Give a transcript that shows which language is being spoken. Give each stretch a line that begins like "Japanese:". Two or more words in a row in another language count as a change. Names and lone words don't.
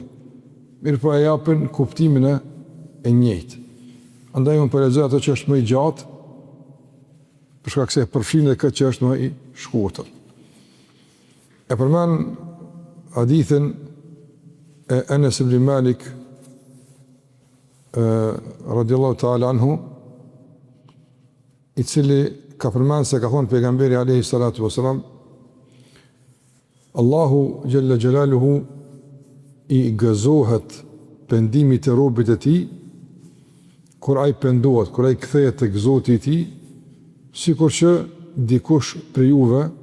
Albanian: Mirë po e japin kuptimin e njëjtë. Andaj unë po lexoj ato që është më i gjatë, për shkak se përfshin edhe këtë që është më i shkurtër. E përmend hadithin e Anas ibn Malik
Arabic: رضي الله تعالى عنه,
Albanian: i cili ka përmend se ka thënë pejgamberi
Arabic: عليه الصلاة والسلام,
Albanian: Allahu
Arabic: جل جلاله
Albanian: i gëzohet pendimit të robit e tij kur ai pendohet, kur ai kthehet tek Zoti i tij, sikur që dikush prej juve